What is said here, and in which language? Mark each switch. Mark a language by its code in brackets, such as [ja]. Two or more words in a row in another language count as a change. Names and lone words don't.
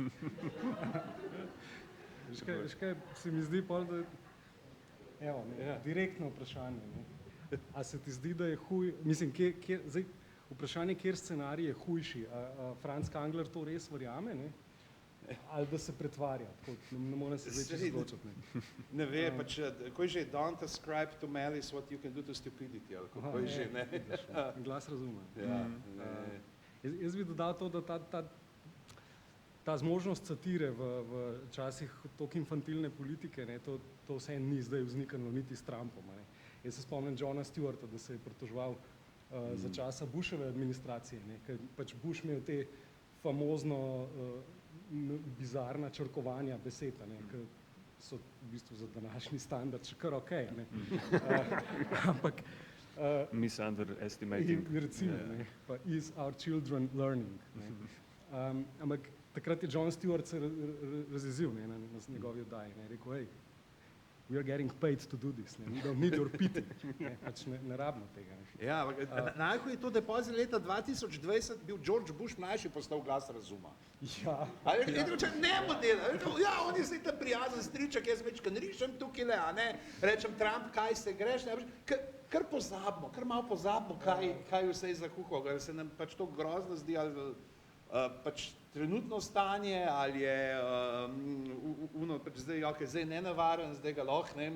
[sl] Veš kaj, se mi zdi pol, da evo, direktno vprašanje, ne. A se ti zdi, da je mislim, zdaj, vprašanje, kjer scenarij je hujši, a Franc Kangler to res verjame, ne? Ali da se pretvarja, tako, ne morem se zdaj čisto odločiti, ne. Ne ve, pač, ko je že, [en] don't ascribe to malice what you can do to stupidity, [sl] ali kako je že, ne. Glas razume. Ja, jaz bi dodal to, da ta zmožnost satire v časih toliko infantilne politike, ne, to vse ni zdaj vzniknilo niti s Trumpom. Ne. Jaz se spomnim Johna Stewarta, da se je pritoževal za časa Bushove administracije, ne, ker pač Bush imel te famozno bizarna črkovanja besed, ne, ker so v bistvu za današnji standard še kar okej, ne. Ampak misunderestimating. Recimo, ne, pa [en] is our children learning, [sl] ne. Ampak takrat je John Stewart se razjezil, ne, na njegovi oddaji, ne, rekel, hej, [en] we are getting paid to do this, ne, we don't need your pity, [sl] ne, pač ne rabimo tega. Ne. Ja, najhuje je to, da je pozaj leta 2020 bil George Bush mlajši postal glas razuma. Ja. Ali je rekel, če ne bo delal, ja, on je zdaj ta prijazen striček, jaz večkrat rišem tukaj le, a ne, rečem Trump, kaj se greš, ne, kar pozabimo, kar malo pozabimo, kaj vse je zakuhal, ker se nam pač to grozno zdi, ali pač trenutno stanje, ali je pač zdaj, okay, zdaj nenavaren, zdaj ga lahko, ne vem.